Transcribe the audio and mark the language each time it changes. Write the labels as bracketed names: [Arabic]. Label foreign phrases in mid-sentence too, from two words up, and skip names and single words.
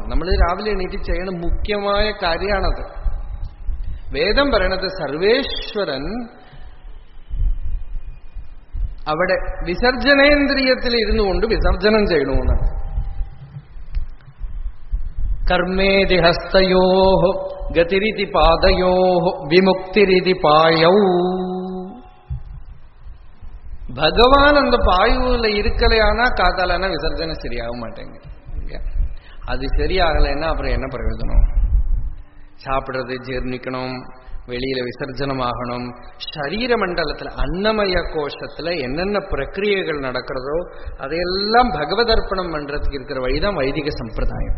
[Malayalam] നമ്മൾ രാവിലെ എണീറ്റ് ചെയ്യണ മുഖ്യമായ കാര്യമാണത്. വേദം പറയണത് സർവേശ്വരൻ അവിടെ വിസർജനേന്ദ്രിയത്തിൽ ഇരുന്നു കൊണ്ട് വിസർജനം ചെയ്യണമെന്നാണ്. [Sanskrit] കർമ്മേതി ഹസ്തയോ ഗതിരിതി പാദയോ വിമുക്തിരിതി പായൗ. [Tamil] பகவான் அந்த பாயுல இருக்கலையானா காத்தாலானா விசர்ஜனம் சரியாக மாட்டேங்குது. அது சரியாகலைன்னா அப்புறம் என்ன பிரயோஜனம்? சாப்பிடுறது ஜீர்ணிக்கணும், வெளியில விசர்ஜனம் ஆகணும். சரீர மண்டலத்துல அன்னமய கோஷத்துல என்னென்ன பிரக்கிரியைகள் நடக்கிறதோ அதையெல்லாம் பகவதர்ப்பணம் பண்றதுக்கு இருக்கிற வழிதான் வைதிக சம்பிரதாயம்.